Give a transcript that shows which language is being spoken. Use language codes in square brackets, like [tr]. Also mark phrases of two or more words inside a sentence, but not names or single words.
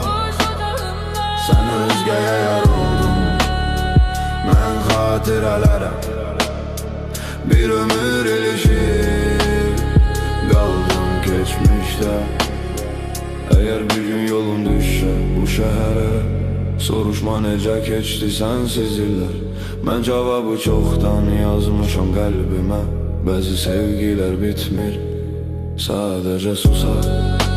[az] Sen özgeye yar oldun, ben xatirələrə bir ömür ilişir, qaldım geçmişte. [tr] Eğer bir gün yolun düşse bu şehre, [az] soruşma necə keçdi sensiz illər. Mən cavabı çoxdan yazmışam qəlbimə. Bəzi sevgilər bitmir, sadəcə susar.